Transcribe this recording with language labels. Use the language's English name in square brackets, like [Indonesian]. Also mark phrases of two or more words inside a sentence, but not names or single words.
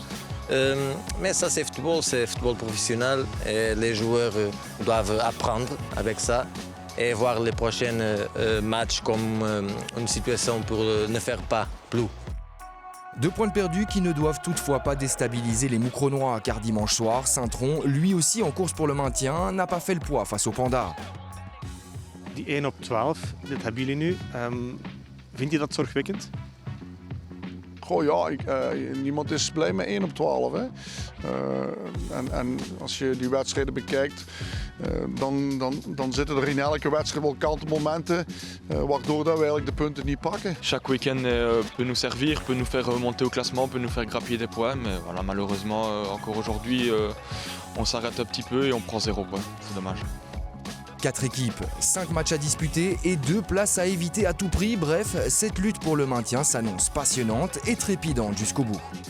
[French] Mais ça c'est football professionnel et les joueurs doivent apprendre avec ça et voir les prochains matchs comme une situation pour ne faire pas plus. 2 points de perdus qui ne doivent toutefois pas déstabiliser les Moucronois car dimanche soir, Saint-Tron, lui aussi en course pour le maintien, n'a pas fait le poids face au Panda. [Dutch] Die 1 op 12, dit hebben jullie nu. Vind je dat zorgwekkend? Goh ja, niemand is blij met 1 op 12. Hè. En als je die wedstrijden bekijkt, dan zitten er in elke wedstrijd wel kantelmomenten, waardoor dat we eigenlijk de punten niet pakken. [French] Chaque week-end peut nous servir, peut nous faire remonter au classement, peut nous faire grappiller des points, mais voilà, malheureusement encore aujourd'hui on s'arrête un petit peu et on prend 0 point, c'est dommage. 4 équipes, 5 matchs à disputer et 2 places à éviter à tout prix. Bref, cette lutte pour le maintien s'annonce passionnante et trépidante jusqu'au bout.